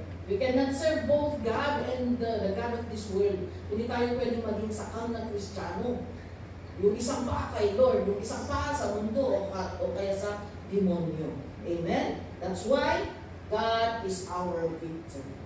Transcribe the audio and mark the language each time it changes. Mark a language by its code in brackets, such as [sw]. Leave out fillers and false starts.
[en] We cannot serve both God and the God of this world. [tl] Hindi tayo pwedeng maging sakal na Kristiyano. Yung isang paa kay Lord, yung isang paa sa mundo o kaya sa demonyo. Amen? [en] That's why God is our victory.